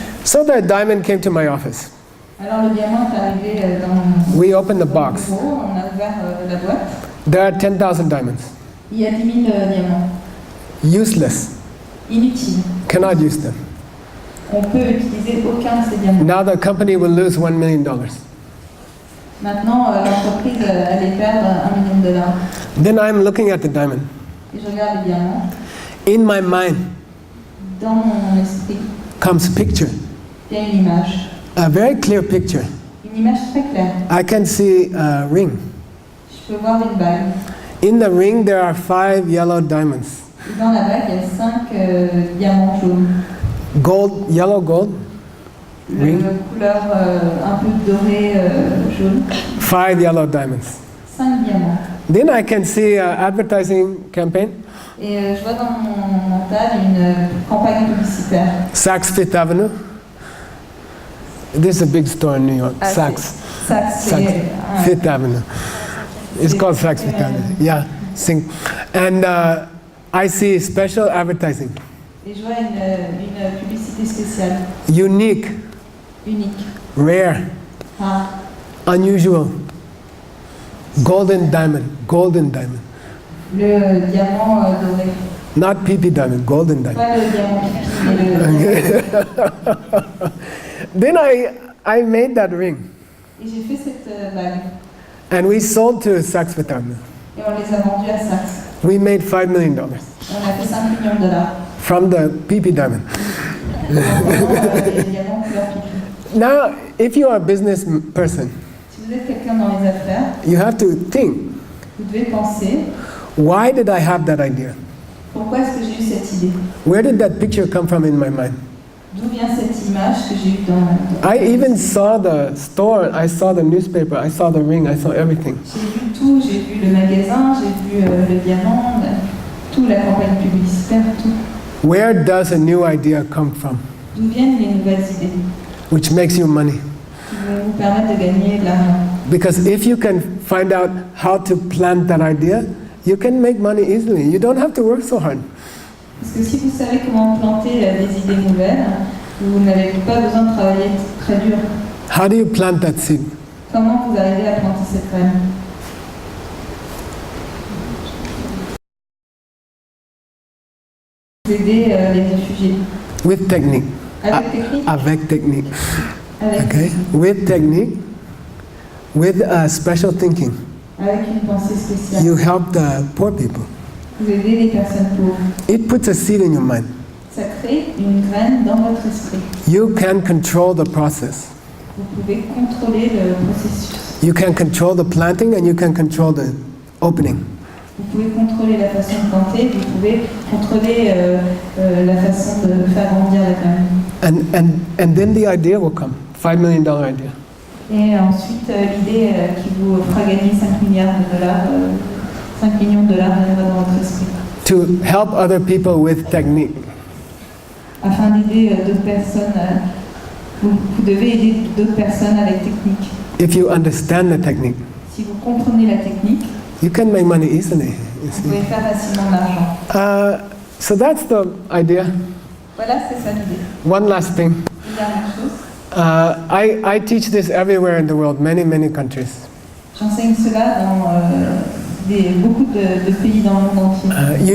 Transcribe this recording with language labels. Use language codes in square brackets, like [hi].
[en] So the diamond came to my office. [fr] Alors le diamant est arrivé dans mon [en] We opened the box. [fr] bureau, on a ouvert la boîte. [en] There are 10,000 diamonds. [fr] Il y a 10 000 diamants. [en] Useless. [fr] Inutiles. [en] Cannot use them. [fr] On peut utiliser aucun de ces diamants. [en] Now the company will lose $1 million. [fr] Maintenant, l'entreprise allait perdre $1 million. [en] Then I'm looking at the diamond. [fr] Et je regarde les diamants. [en] In my mind [fr] Dans mon esprit, [en] comes picture, [fr] il y a une image. [en] a very clear picture. [fr] Une image très claire. [en] I can see a ring. [fr] Je peux voir une bague. [en] In the ring there are 5 yellow diamonds. [fr] Et dans la bague, il y a 5 diamants jaunes. [en] Gold, yellow gold, [fr] Le couleur un peu dorée jaune. [en] 5 yellow diamonds. [fr] 5 diamants. [en] Then I can see an advertising campaign, [fr] Et je vois dans mon mental une campagne publicitaire. [en] Saks Fifth Avenue. This is a big store in New York, Ah, Saks. [fr] Ça, [en] Saks [fr] c'est [en] Fifth Avenue. It's called Saks Fifth Avenue. Yeah, sing. And I see special advertising, [fr] Et je vois une publicité spéciale, [en] unique, [fr] unique, [en] rare, [fr] rare, [en] unusual, golden diamond, golden diamond. [fr] le diamant doré. [en] Not PP diamond, golden diamond. [fr] Pas le diamant pipi, mais le... [en] Then I made that ring, [fr] Et j'ai fait cette bague. [en] and we sold to Saks Fifth Avenue. [fr] Et on les a vendus à Saks. [en] We made $5 million [fr] On a fait 5 millions de dollars. [en] from the PP diamond. [fr] Les diamants couleur pipi. [en] Now, if you are a business person, [fr] Si vous êtes quelqu'un dans les affaires, [en] you have to think, [fr] vous devez penser, [en] why did I have that idea? [fr] pourquoi est-ce que j'ai eu cette idée? [en] Where did that picture come from in my mind? [fr] D'où vient cette image que j'ai eue dans... [en] I even saw the store, I saw the newspaper, I saw the ring, I saw everything. [fr] J'ai vu tout, j'ai vu le magasin, j'ai vu le diamant, tout, la campagne publicitaire, tout. [en] Where does a new idea come from? [fr] D'où viennent les nouvelles idées [en] Which makes you money. [fr] qui vont vous permettre de gagner de l'argent? [en] Because if you can find out how to plant that idea, you can make money easily. You don't have to work so hard. [fr] Parce que si vous savez comment planter des idées nouvelles, vous n'avez pas besoin de travailler très dur. [en] How do you plant that seed? [fr] Comment vous arrivez à planter cette graine? Vous aidez les réfugiés. [en] With technique. [fr] Avec technique? Avec technique. Avec, [en] Okay? With technique, with special thinking. [fr] avec une pensée spéciale. [en] You help the poor people. [fr] Vous aidez les personnes pauvres. [en] It puts a seed in your mind. [fr] Ça crée une graine dans votre esprit. [en] You can control the process. [fr] Vous pouvez contrôler le processus. [en] You can control the planting and you can control the opening. [fr] Vous pouvez contrôler la façon de planter, vous pouvez contrôler la façon de faire grandir la graine. [en] And then the idea will come. $5 million idea. [fr] Et ensuite, l'idée qui vous fera gagner 5 milliards de dollars, 5 millions de dollars viendra dans votre esprit. [en] To help other people with technique. [fr] Afin d'aider d'autres personnes, vous devez aider d'autres personnes avec technique. [en] If you understand the technique, [fr] Si vous comprenez la technique, [en] you can make money easily. You [fr] vous [en] see. [fr] pouvez faire facilement de l'argent. [en] So that's the idea. [fr] Voilà, c'est ça l'idée. [en] One last thing. [fr] Une dernière chose, [en] I teach this everywhere in the world, many, many countries. [fr] j'enseigne cela dans beaucoup de pays dans le monde entier.